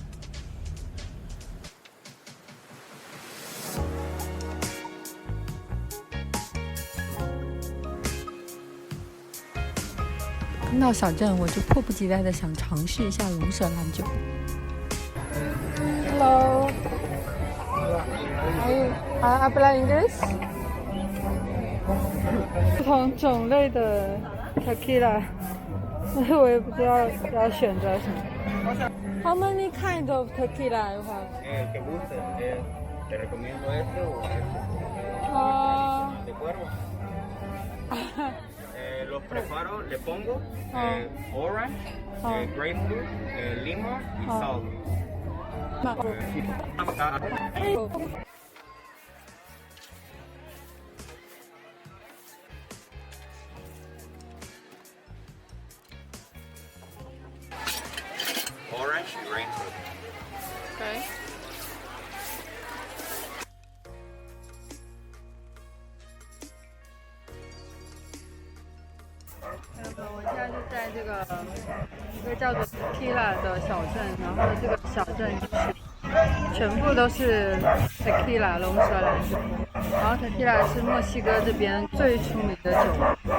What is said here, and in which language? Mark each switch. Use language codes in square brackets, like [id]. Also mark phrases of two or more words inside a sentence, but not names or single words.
[zh] 刚到小镇，我就迫不及待的想尝试一下龙舌兰酒。Hello, [es] habla inglés? [zh] 不同种类的 tequila， 我也不知道要选择什么。 [en] How many kinds of tequila you have? [es] El que guste, te recomiendo este o este. De cuervo. Los preparo, le pongo [en] orange, grapefruit, [es] lima y sal. Orange y grapefruit. [zh] Okay. 我现在就在这个一个叫做 Tequila 的小镇，然后这个小镇就是全部都是 Tequila 龙舌兰酒，然后 Tequila 是墨西哥这边最出名的酒。